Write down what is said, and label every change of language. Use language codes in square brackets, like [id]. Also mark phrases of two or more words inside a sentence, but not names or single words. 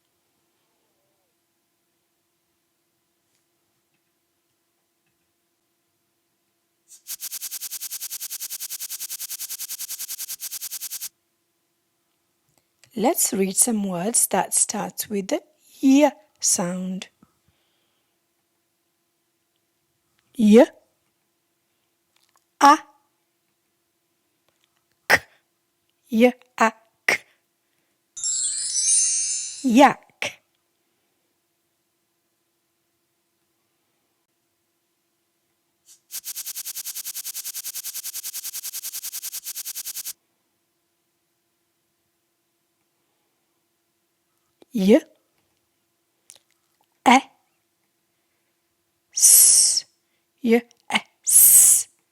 [en] Let's read some words that start with the Y sound. Y, a, k, y, a, k. Yak. Y, e, s, y, e, s.